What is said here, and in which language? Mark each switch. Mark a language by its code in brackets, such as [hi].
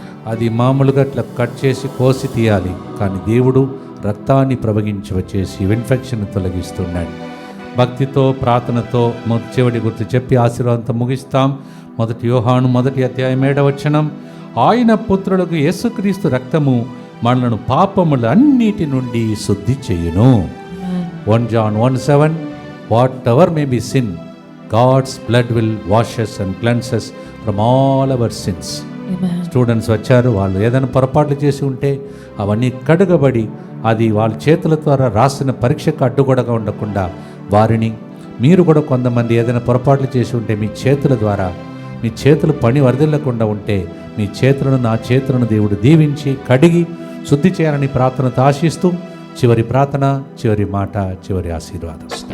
[te] అది మామూలుగా అట్లా కట్ చేసి కోసి తీయాలి, కానీ దేవుడు రక్తాన్ని ప్రవహించి వచ్చేసి ఇన్ఫెక్షన్ తొలగిస్తున్నాడు. భక్తితో ప్రార్థనతో చివరి గుర్తు చెప్పి ఆశీర్వాదంతో ముగిస్తాం. 1 యోహాను 1 అధ్యాయం 7వ వచనం, ఆయన పుత్రులకు యేసుక్రీస్తు రక్తము మనలను పాపములు అన్నిటి నుండి శుద్ధి చేయును. [en] 1 John 1:7, whatever may be sin, God's blood will wash us and cleanse us from all our sins. [te] Students వచ్చారు, వాళ్ళు ఏదైనా పొరపాట్లు చేసి ఉంటే అవన్నీ కడుగబడి అది వాళ్ళ చేతుల ద్వారా రాసిన పరీక్షకు అడ్డుగోడగా ఉండకుండా వారిని, మీరు కూడా కొంతమంది ఏదైనా పొరపాట్లు చేసి ఉంటే మీ చేతుల ద్వారా మీ చేతులు పని వరదలకుండా ఉంటే మీ చేతులను నా చేతులను దేవుడు దీవించి కడిగి శుద్ధి చేయాలని ప్రార్థనతో ఆశిస్తూ చివరి ప్రార్థన, చివరి మాట, చివరి ఆశీర్వాదం.